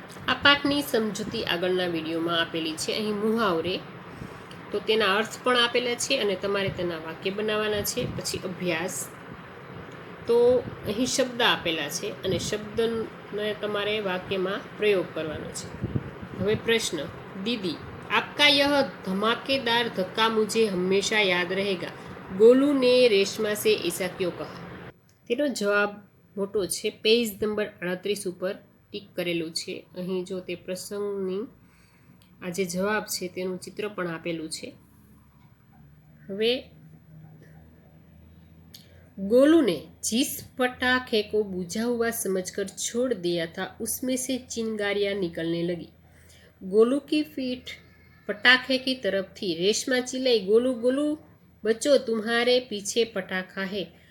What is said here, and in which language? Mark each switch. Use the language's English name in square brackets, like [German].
[Gujarati] આ પાઠની સમજૂતી આગળના વિડીયોમાં આપેલી છે। અહીં મુહાવરે તો તેના અર્થ પણ આપેલા છે અને તમારે તેના વાક્ય બનાવવાના છે। પછી અભ્યાસ તો અહીં શબ્દ આપેલા છે અને શબ્દને તમારે વાક્યમાં પ્રયોગ કરવાનો છે। હવે પ્રશ્ન, [Hindi] दीदी आपका यह धमाकेदार धक्का मुझे हमेशा याद रहेगा। गोलू ने रेशमा से ऐसा क्यों कहा? [Gujarati] તેનો જવાબ મોટો છે। પેજ નંબર 38 ઉપર ટીક કરેલું છે। અહીં જો તે પ્રસંગની આ જે જવાબ છે તેનું ચિત્ર પણ આપેલું છે। હવે [Hindi] गोलू ने जिस पटाखे को बुझा हुआ समझकर छोड़ दिया था उसमें से चिंगारियां निकलने लगी। गोलू की पीठ पटाखे की तरफ थी। रेशमा चिल्लाई, गोलू गोलू बच्चों तुम्हारे पीछे पटाखा है।